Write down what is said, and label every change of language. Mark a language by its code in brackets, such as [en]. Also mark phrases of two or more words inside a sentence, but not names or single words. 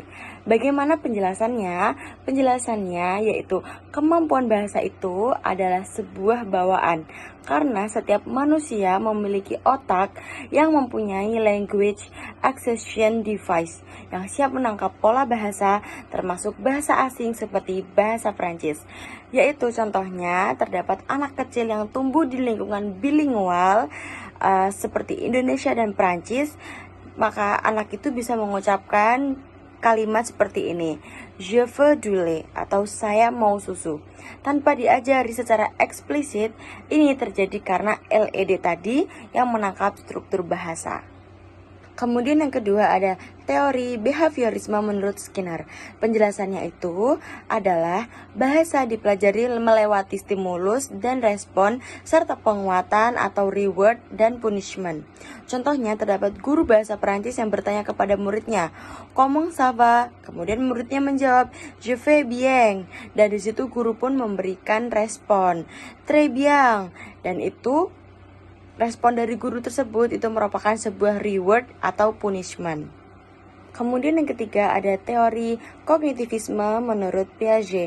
[id] Bagaimana penjelasannya? Penjelasannya yaitu kemampuan bahasa itu adalah sebuah bawaan, karena setiap manusia memiliki otak yang mempunyai [en] language acquisition device [id] yang siap menangkap pola bahasa, termasuk bahasa asing seperti bahasa Prancis. Yaitu contohnya terdapat anak kecil yang tumbuh di lingkungan bilingual seperti Indonesia dan Prancis, maka anak itu bisa mengucapkan kalimat seperti ini, [fr] je veux du lait, [id] atau saya mau susu. Tanpa diajari secara eksplisit, ini terjadi karena LED tadi yang menangkap struktur bahasa. Kemudian yang kedua ada teori behaviorisme menurut Skinner. Penjelasannya itu adalah bahasa dipelajari melewati stimulus dan respon serta penguatan atau reward dan punishment. Contohnya terdapat guru bahasa Perancis yang bertanya kepada muridnya, [fr] "Comment ça va?" [id] Kemudian muridnya menjawab, [fr] "Je vais bien." [id] Dan di situ guru pun memberikan respon, [fr] "Très bien." [id] Dan itu respon dari guru tersebut itu merupakan sebuah reward atau punishment. Kemudian yang ketiga ada teori kognitivisme menurut Piaget.